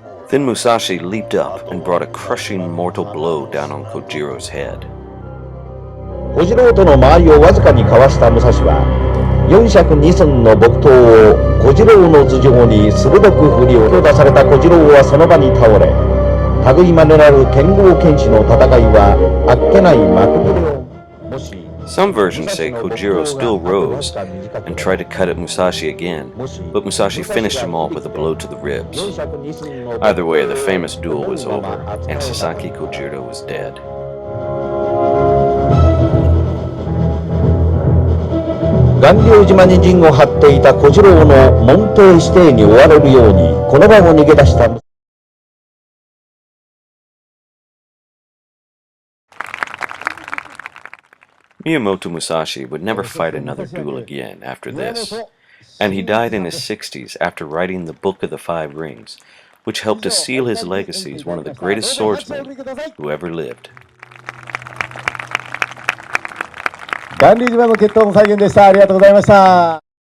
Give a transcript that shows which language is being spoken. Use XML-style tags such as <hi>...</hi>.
<en>Then Musashi leaped up and brought a crushing mortal blow down on Kojiro's head.</en> <ja>小次郎との間合いをわずかにかわした武蔵は4尺2寸の木刀を小次郎の頭上に鋭く振り下ろされた小次郎はその場に倒れ、類いまれなる剣豪剣士の戦いはあっけない幕切れをもし</ja> <en>Some versions say Kojiro still rose and tried to cut at Musashi again, but Musashi finished him off with a blow to the ribs. Either way, the famous duel was over, and Sasaki Kojiro was dead.</en> <ja>巌流島に陣を張っていた小次郎の門弟子弟に追われるようにこの場を逃げ出した。</ja> <en>Miyamoto Musashi would never fight another duel again after this, and he died in his 60s after writing the Book of the Five Rings, which helped to seal his legacy as one of the greatest swordsmen who ever lived.</en> <ja>巌流島の決闘の再現でした。ありがとうございました。</ja>